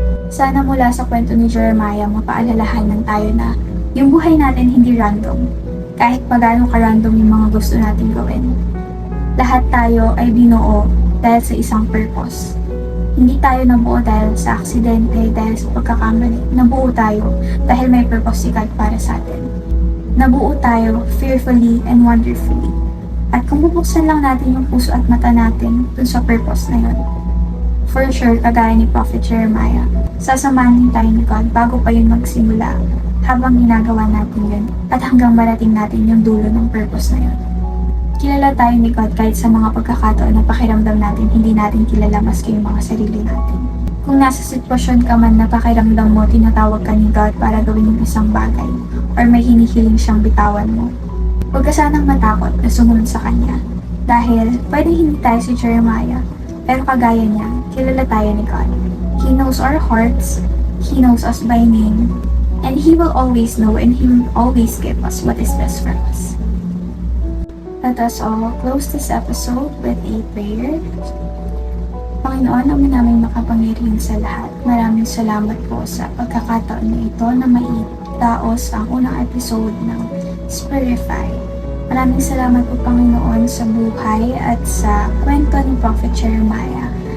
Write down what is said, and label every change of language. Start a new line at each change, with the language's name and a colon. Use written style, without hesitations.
Filipino: Sana mula sa kwento ni Jeremiah, mapaalalahanan tayo na yung buhay natin hindi random. Kahit pa gaano ka-random yung mga gusto natin gawin. Lahat tayo ay binuo dahil sa isang purpose. Hindi tayo nabuo dahil sa aksidente, dahil sa pagkakamali. Nabuo tayo dahil may purpose si God para sa atin. Nabuo tayo
English: fearfully and wonderfully.
Filipino: At kung bubuksan lang natin yung puso at mata natin dun sa purpose na yun, for sure, kagaya ni Prophet Jeremiah, sasamahan tayo ni God bago pa yun magsimula habang ginagawa natin yun at hanggang marating natin yung dulo ng purpose na yun. Kilala tayo ni God kahit sa mga pagkakataon na pakiramdam natin hindi natin kilala maski yung mga sarili natin. Kung nasa sitwasyon ka man na pakiramdam mo tinatawag ka ni God para gawin yung isang bagay or may hinihiling siyang bitawan mo, huwag ka sanang matakot na sumunod sa Kanya dahil pwedeng hindi tayo si Jeremiah pero kagaya niya, kilala tayo ni God.
English: He knows our hearts, He knows us by name, and He will always know and He will always give us what is best for us. Let us all close this episode with a prayer.
Filipino: Panginoon, Ama namin makapangyarihan sa lahat, maraming salamat po sa pagkakataon na ito na maidaos ang unang episode ng Spirify. Maraming salamat po Panginoon sa buhay at sa kwento ni Prophet Jeremiah.